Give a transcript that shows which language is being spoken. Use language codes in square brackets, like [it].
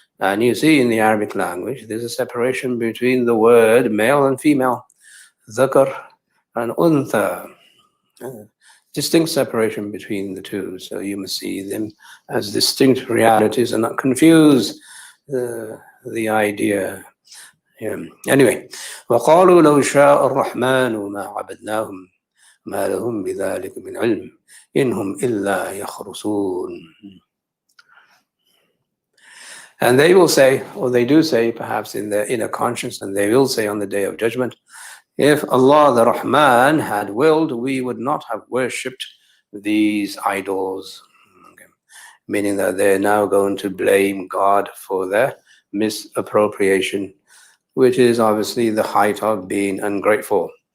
[en] And you see in the Arabic language, there's a separation between the word male and female, Dhakar and Untha. Distinct separation between the two. So you must see them as distinct realities and not confuse the idea. [ar] Anyway, وَقَالُوا لَوْ شَاءَ الرَّحْمَنُ مَا عَبَدْنَاهُمْ مَا لَهُمْ بِذَلِكَ مِنْ عِلْمٍ إِنْ هُمْ إِلَّا يَخْرُصُونَ. [en] And they will say, or they do say, perhaps in their inner conscience, and they will say on the Day of Judgment, if Allah the Rahman had willed, we would not have worshipped these idols. Okay. Meaning that they're now going to blame God for their misappropriation, which is obviously the height of being ungrateful.